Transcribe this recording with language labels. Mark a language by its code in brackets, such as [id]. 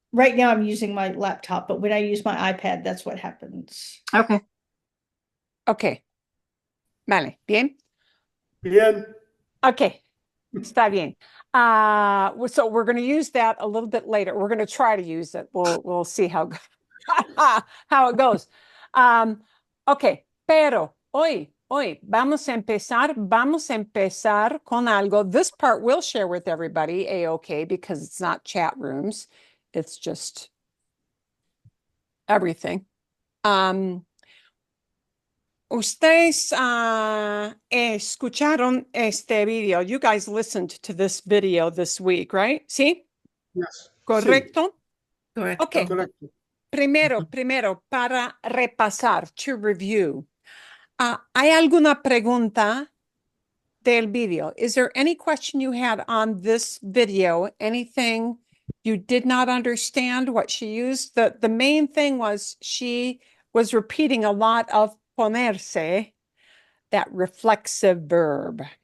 [en] Right now I'm using my laptop, but when I use my iPad, that's what happens. Okay. [es] Okay. Vale. Bien. Bien. Okay. Está bien. [en] So we're going to use that a little bit later. We're going to try to use it. We'll see how how it goes. [es] Okay, pero hoy vamos a empezar con algo. [en] This part we'll share with everybody, A-okay, because it's not chat rooms. It's just everything. [es] Ustedes escucharon este video. [en] You guys listened to this video this week, right? [es] ¿Sí? [en] Yes. [es] ¿Correcto? [en] Correct. Okay. [es] Correcto. Primero, para repasar, [en] to review. [es] ¿Hay alguna pregunta del video? [en] Is there any question you had on this video? Anything you did not understand what she used? The main thing was she was repeating a lot of ponerse, that reflexive verb.